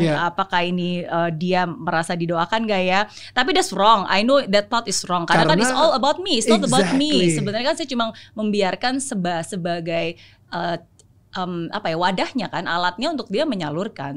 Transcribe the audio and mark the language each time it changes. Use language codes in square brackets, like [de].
[id] Apakah ini dia merasa didoakan nggak ya. Tapi [en] that's wrong, I know that thought is wrong. [id] Karena kan [en] it's all about me, it's not about me. [id] Sebenarnya kan saya cuma membiarkan sebagai wadahnya kan, alatnya untuk dia menyalurkan.